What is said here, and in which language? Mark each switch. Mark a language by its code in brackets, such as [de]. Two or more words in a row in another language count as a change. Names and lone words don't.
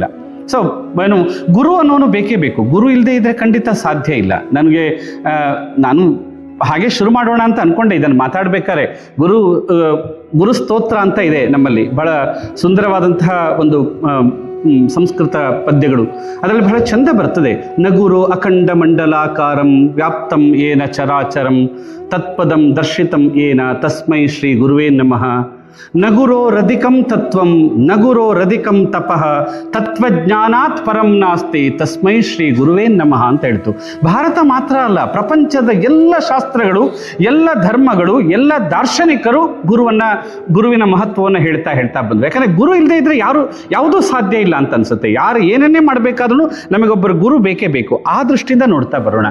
[kn] ಸೊ ಗುರು ಅನ್ನೋನು ಬೇಕೇ ಬೇಕು. ಗುರು ಇಲ್ಲದೆ ಇದ್ದರೆ ಖಂಡಿತ ಸಾಧ್ಯ ಇಲ್ಲ. ನಾನು ಹಾಗೆ ಶುರು ಮಾಡೋಣ ಅಂತ ಅನ್ಕೊಂಡೆ ಇದನ್ನು ಮಾತಾಡ್ಬೇಕಾದ್ರೆ. ಗುರು ಸ್ತೋತ್ರ ಅಂತ ಇದೆ ನಮ್ಮಲ್ಲಿ, ಬಹಳ ಸುಂದರವಾದಂತಹ ಒಂದು ಸಂಸ್ಕೃತ ಪದ್ಯಗಳು. ಅದರಲ್ಲಿ ಬಹಳ ಚಂದ ಬರ್ತದೆ. [sa] ನಗುರು ಅಖಂಡ ಮಂಡಲಾಕಾರಂ ವ್ಯಾಪ್ತಂ ಏನ ಚರಾಚರಂ ತತ್ಪದಂ ದರ್ಶಿತಂ ಏನ ತಸ್ಮೈ ಶ್ರೀ ಗುರುವೇ ನಮಃ. ನಗುರೋ ರಧಿಕಂ ತತ್ವಂ ನಗುರೋ ರಧಿಕಂ ತಪಃ ತತ್ವಜ್ಞಾನಾತ್ ಪರಂ ನಾಸ್ತಿ ತಸ್ಮೈ ಶ್ರೀ ಗುರುವೇ ನಮಃ [kn] ಅಂತ ಹೇಳ್ತು. ಭಾರತ ಮಾತ್ರ ಅಲ್ಲ, ಪ್ರಪಂಚದ ಎಲ್ಲ ಶಾಸ್ತ್ರಗಳು, ಎಲ್ಲ ಧರ್ಮಗಳು, ಎಲ್ಲ ದಾರ್ಶನಿಕರು ಗುರುವಿನ ಮಹತ್ವವನ್ನು ಹೇಳ್ತಾ ಬಂದ್ರು. ಯಾಕಂದರೆ ಗುರು ಇಲ್ಲದೆ ಇದ್ರೆ ಯಾವುದೂ ಸಾಧ್ಯ ಇಲ್ಲ ಅಂತ ಅನ್ಸುತ್ತೆ. ಯಾರು ಏನನ್ನೇ ಮಾಡಬೇಕಾದ್ರೂ ನಮಗೊಬ್ಬರು ಗುರು ಬೇಕೇ ಬೇಕು. ಆ ದೃಷ್ಟಿಯಿಂದ ನೋಡ್ತಾ ಬರೋಣ.